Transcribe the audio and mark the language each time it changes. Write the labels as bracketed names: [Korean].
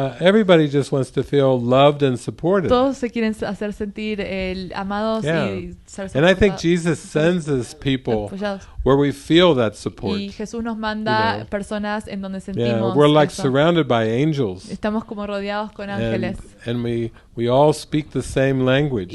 [English] Everybody just wants to feel loved and supported. [Spanish] Todos se quieren hacer sentir amados y ser soportados. [English] And I think Jesus sends us people where we feel that support. [Spanish] Y Jesús nos manda personas en donde sentimos [English] we're like [Spanish] eso. [English] surrounded by angels. [Spanish] Estamos como rodeados con ángeles. [English] And we all speak the same language.